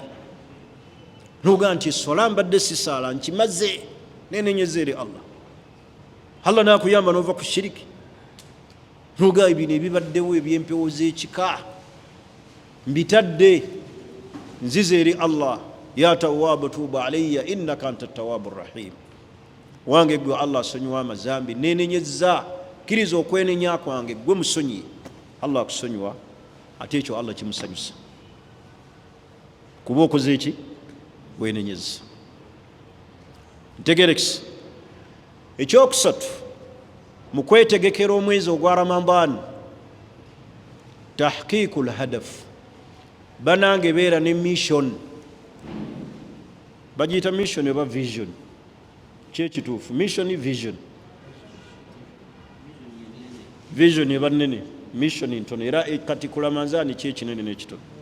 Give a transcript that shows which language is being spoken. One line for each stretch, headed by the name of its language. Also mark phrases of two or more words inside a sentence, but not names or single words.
Ganda: Noga nti essola mbadde sisaala nkimaze nenenyeza eri Allah. Allah n'akuyamba n'ova ku shiriki. Noga ebino ebibaddewo eby'empewo z'ekika mbitadde nzize eri Allah.
Arabic: يا تواب تب علي إنك أنت التواب الرحيم.
Ganda: Wange gwe Allah asonyiwa amazambi nenenyeza kkiriza okwenenya kwange gwe musonyi. Allah akusonyiwa ate ekyo Allah kimusanyusa. Kuba okoze eki? wenenyeza. Ntegerekisa ekyokusatu mu kwetegekera omwezi ogwa Ramadan,
Arabic: تحقيق الهدف,
Ganda: banange beera ne mission, bagiyita mission oba vision, kyekituufu
English: mission vision,
Ganda: vision eba nene, mission ntono, era kati ku Ramadhan kyekinene n'ekitono.